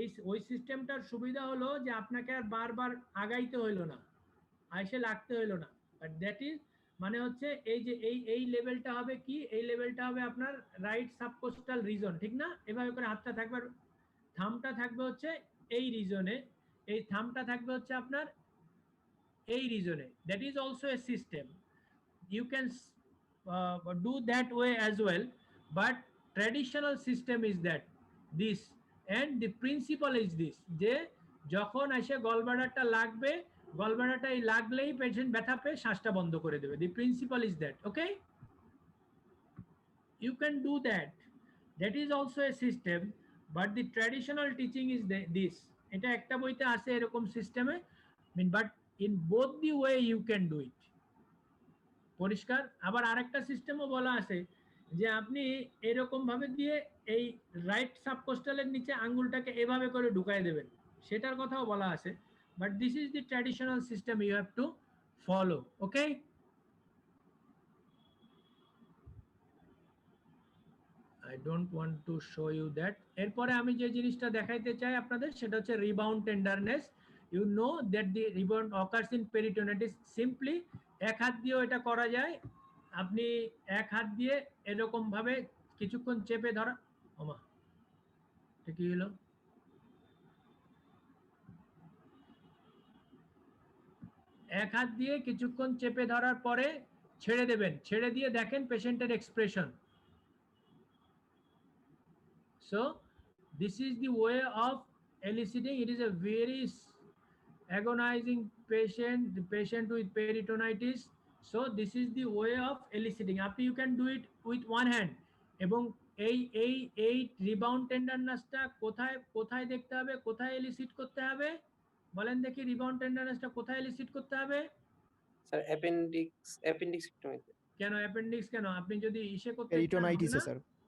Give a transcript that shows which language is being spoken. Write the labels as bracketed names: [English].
[Bangla] ওই সিস্টেমটার সুবিধা হলো যে আপনাকে আর বারবার আগাইতে হইলো না, আইসে লাগতে হইলো না। [English] but that is [Bangla] মানে হচ্ছে এই যে এই লেভেলটা হবে কি, এই লেভেলটা হবে আপনার রাইট সাবকোস্টাল রিজন, ঠিক না? এভাবে করে হাতটা থাকবে, থামটা থাকবে হচ্ছে এই রিজনে, এই থামটা থাকবে হচ্ছে আপনার এই রিজনে। [English] that is also a system, you can do that way as well, but traditional system is that this, and the principle is this, [Bangla] যে যখন এসে গলব্লাডারটা লাগবে গলব্লাডারটা এই লাগলেই পেশেন্ট ব্যথা পেয়ে শ্বাসটা বন্ধ করে দেবে। [English] The principle is that, okay? You can do that. That is also a system, but the traditional teaching is this. [Bangla] এটা একটা বইতে আছে এরকম সিস্টেমে, [English] but in both the way you can do it. [Bangla] পরিষ্কার? আবার আরেকটা সিস্টেমও বলা আছে যে আপনি এরকম ভাবে দিয়ে এই রাইট সাবকোস্টালের নিচে আঙ্গুলটাকে এভাবে করে ঢুকায় দেবেন, সেটার কথাও বলা আছে। [English] But this is the traditional system you have to follow, okay? I don't want to show you that. [Bangla] এরপরে আমি যে জিনিসটা দেখাইতে চাই আপনাদের সেটা হচ্ছে rebound tenderness. [English] You know that the rebound occurs in peritonitis. [Bangla] Simply এক হাত দিয়েও এটা করা যায়। আপনি এক হাত দিয়ে এরকম ভাবে কিছুক্ষণ চেপে ধরা, ওমা এটা কি হলো? এক হাত দিয়ে কিছুক্ষণ চেপে ধরার পরে ছেড়ে দেবেন, ছেড়ে দিয়ে দেখেন পেশেন্টের expression. [English] So this is the way of eliciting. It is a very agonizing patient, the patient with peritonitis. So this is the way of eliciting. After you can do it with one hand. [Bangla] এবং এই rebound টেন্ডারনেসটা কোথায় কোথায় দেখতে হবে, কোথায় এলিসিট করতে হবে বলেন দেখি? রিবাউন্ড টেন্ডারনেসটা কোথায় এলিসিট করতে হবে? স্যার অ্যাপেন্ডিক্সেক্টমিতে। কেন অ্যাপেন্ডিক্স? কেন আপনি যদি ইসে করতে পেরিটোনাইটিসে স্যার।